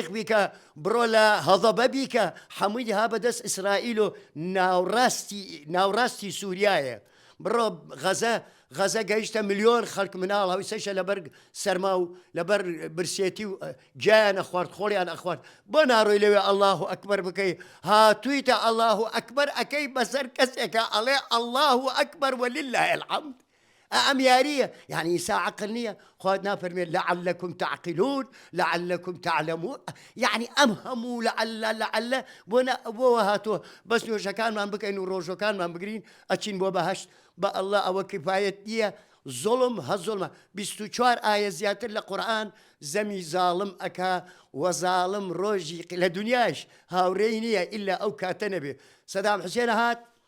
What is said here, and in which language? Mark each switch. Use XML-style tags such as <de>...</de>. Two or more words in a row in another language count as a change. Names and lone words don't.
<ckb>بیکە بڕۆ لە هەضەبە بیکە هەمووی ها بەدەست ئیسرائیل و ناوڕاستی سووریایە بڕۆ غەزە گەیشتە ملیۆن خەڵک مناڵ هەویسەشە لەبەر سەرما و لەبەر برسێتی و گیانە خوارد خۆڵیان ئەخوارد بۆ ناڕۆی لەوێ</ckb> <ar>ئەڵڵاهو ئەکبەر</ar> <ckb>بکەی هاتوویتە</ckb> <ar>ئەڵڵاهو ئەکبەر</ar> <ckb>ئەەکەی بەسەر کەسێکە ئەڵێ</ckb> <ar>ئەڵڵاهو ئەکبەر وەلله الحەمد</ar> <ckb>ئەم یاریە یعنی ئیسا عەقڵ نییە خوات نافەرمێت</ckb> <ar>لعلكم تعقلون لعلكم تعلمون</ar> <ckb>یعنی ئەم هەموو لعل بۆ هاتووە بەس نوێژەکانمان بکەین و ڕۆژەکانمان بگرین ئەچین بۆ بەهەشت بە ئەڵڵا ئەوە کفایەت نییە زۆڵم هەزۆڵمە 24 ئایە زیاتر لە قورئان زەمی زاڵم ئەکا وەزاڵم ڕۆژی لە دنیاش هاوڕێی نییە ئیلا ئەو کاتە نەبێ سەدام حوسێن هات</ckb>